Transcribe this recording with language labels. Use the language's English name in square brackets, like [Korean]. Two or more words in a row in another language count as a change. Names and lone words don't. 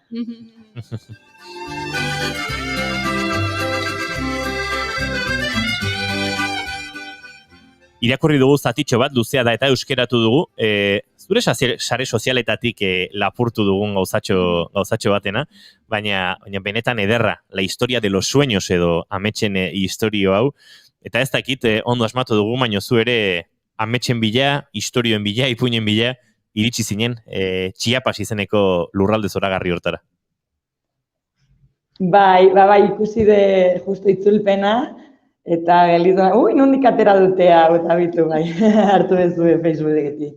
[Basque] Irakurri dugu zatitxo bat, luzea da eta euskeratu dugu. Zure sare sozialetatik lapurtu dugun gauzatxo batena, baina benetan ederra, [Spanish] la historia de los sueños [Basque] edo ametsen historio hau. Eta ez dakit, ondo asmatu dugu, baina zu ere ametsen bila, historioen bila, ipuinen bila, iritsi zinen Chiapas izeneko lurralde zoragarri hortara. Bai, ikusi de justo itzulpena, eta gelitu, nondik atera dute hau, eta bitu, bai, hartu dezue Facebooketik.